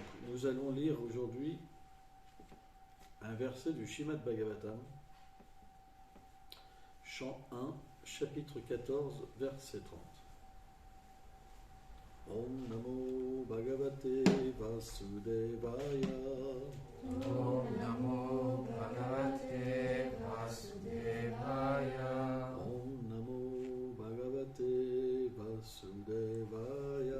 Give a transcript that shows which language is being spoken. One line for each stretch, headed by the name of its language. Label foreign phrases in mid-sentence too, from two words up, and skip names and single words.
French: Nous allons lire aujourd'hui un verset du Srimad Bhagavatam, chant 1, chapitre 14, verset 30.
Sanskrit: ॐ नमो भगवते वासुदेवाय. ॐ नमो भगवते वासुदेवाय. ॐ नमो भगवते वासुदेवाय.